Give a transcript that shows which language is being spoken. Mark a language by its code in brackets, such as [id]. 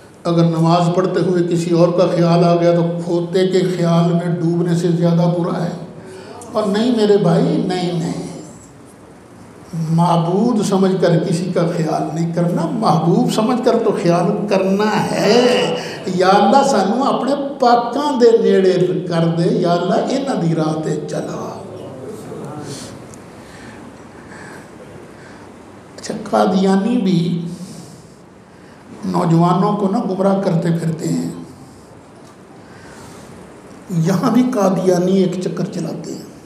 [ur] اگر نماز پڑھتے ہوئے کسی اور کا خیال آ گیا تو کھوتے کے خیال میں ڈوبنے سے زیادہ برا ہے. اور نہیں میرے بھائی، نہیں، معبود سمجھ کر کسی کا خیال نہیں کرنا، محبوب سمجھ کر تو خیال کرنا ہے. [pa] یا اللہ سانو اپنے پاکاں دے نیڑے کر دے، یا اللہ انہاں دی راہ تے چلا. [ur] اچھا قادیانی بھی نوجوانوں کو نہ گمراہ کرتے پھرتے ہیں. یہاں بھی قادیانی ایک چکر چلاتے ہیں.